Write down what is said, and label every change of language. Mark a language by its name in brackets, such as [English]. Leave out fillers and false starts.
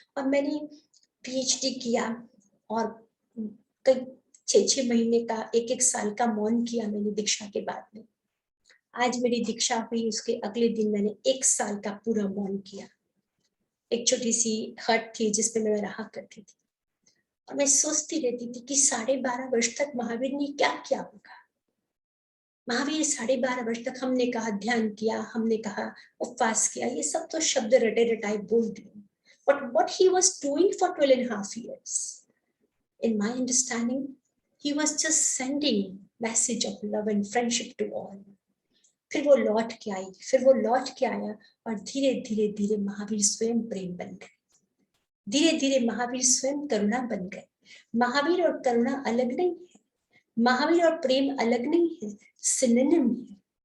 [Hindi] और मैंने PhD किया और कई 6 महीने का, 1 साल का मौन किया मैंने दीक्षा के बाद में। आज मेरी दीक्षा हुई, उसके अगले दिन मैंने 1 साल का पूरा मौन किया। एक छोटी सी हट थी जिसमें मैं रहा करती थी, और मैं सोचती रहती थी कि 12.5 वर्ष तक महावीर ने क्या किया होगा। महावीर 12.5 वर्ष तक, हमने कहा ध्यान किया, हमने कहा उपवास किया, ये सब तो शब्द रटे रटाए बोल दिए, [English] but what he was doing for 12.5 years, in my understanding, he was just sending message of love and friendship to all. [Hindi] फिर वो लौट के आई, फिर वो लौट के आया, और धीरे धीरे धीरे महावीर स्वयं प्रेम बन गए, धीरे धीरे महावीर स्वयं करुणा बन गए। महावीर और करुणा अलग नहीं है, महावीर और प्रेम अलग नहीं है, सिनोनिम है।